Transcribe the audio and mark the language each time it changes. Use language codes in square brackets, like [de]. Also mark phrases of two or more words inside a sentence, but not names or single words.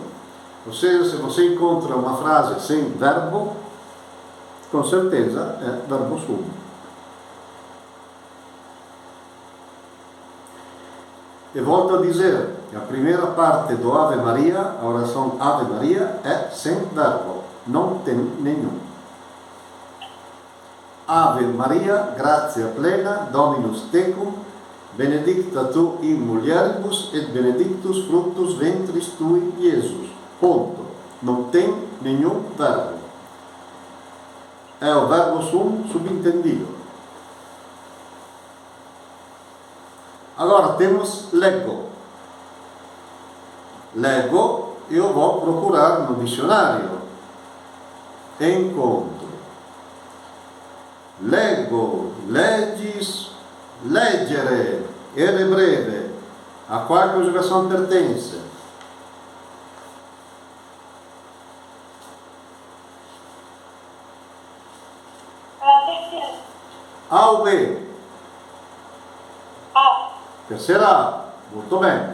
[pt] Ou seja, se você encontra uma frase sem verbo, com certeza é verbo sum. E volto a dizer que a primeira parte do Ave Maria, a oração Ave Maria, é sem verbo, não tem nenhum. [la] Ave Maria, gratia plena, Dominus tecum, benedicta tu in mulieribus et benedictus fructus ventris tui, Jesus. [pt] Ponto. Não tem nenhum verbo. É o verbo sum subentendido. Agora temos leggo. Leggo, eu vou procurar no dicionário. Encontro. [la] Leggo, legis, leggere, [pt] ere breve. A qual conjugação pertence? A terceira. A ou B? A. Terceira A. Muito bem.